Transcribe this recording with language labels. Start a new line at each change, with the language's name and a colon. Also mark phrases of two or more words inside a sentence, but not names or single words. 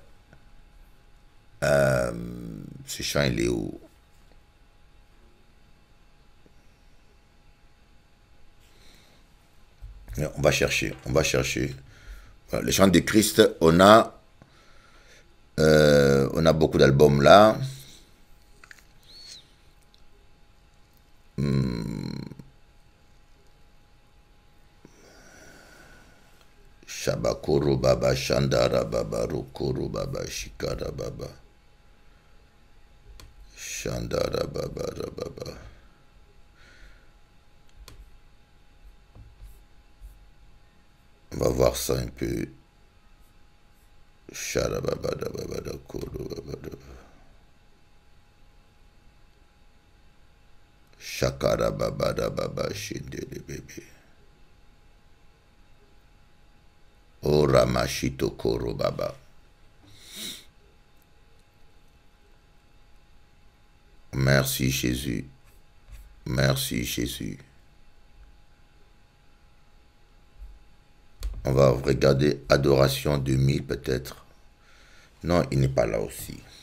French: Ce chant, il est où? On va chercher, on va chercher. Voilà, les chants de Christ, on a beaucoup d'albums là. Shabakoro baba shandara baba rokoro baba shikara baba shandara baba baba. On va voir ça un peu. Sharababa baba da koro baba da. Shakara baba da baba shindere bébé. O Ramashito Koro Baba. Merci Jésus. Merci Jésus. On va regarder Adoration 2000 peut-être. Non, il n'est pas là aussi.